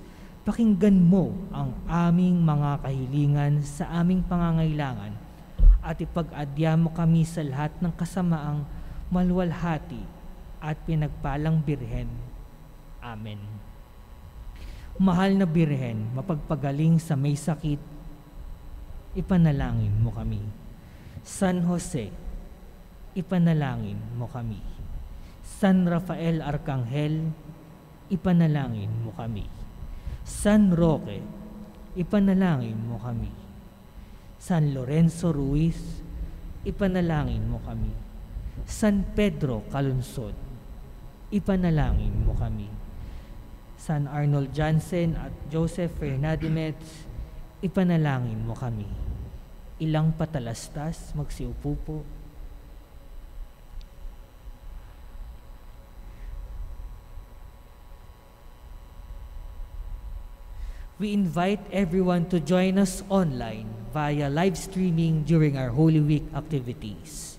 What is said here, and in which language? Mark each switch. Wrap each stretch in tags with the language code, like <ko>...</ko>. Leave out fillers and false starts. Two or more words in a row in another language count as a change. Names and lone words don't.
<tl>Pakinggan mo ang aming mga kahilingan sa aming pangangailangan at ipag-adya mo kami sa lahat ng kasamaang maluwalhati at pinagpalang Birhen. Amen. Mahal na Birhen, mapagpagaling sa may sakit, ipanalangin mo kami. San Jose, ipanalangin mo kami. San Rafael Arcangel, ipanalangin mo kami. San Roque, ipanalangin mo kami. San Lorenzo Ruiz, ipanalangin mo kami. San Pedro Calunsod, ipanalangin mo kami. San Arnold Jansen at Joseph Fernandez, ipanalangin mo kami. Ilang patalastas, magsiupo po.</tl> <en>We invite everyone to join us online via live streaming during our Holy Week activities.</en>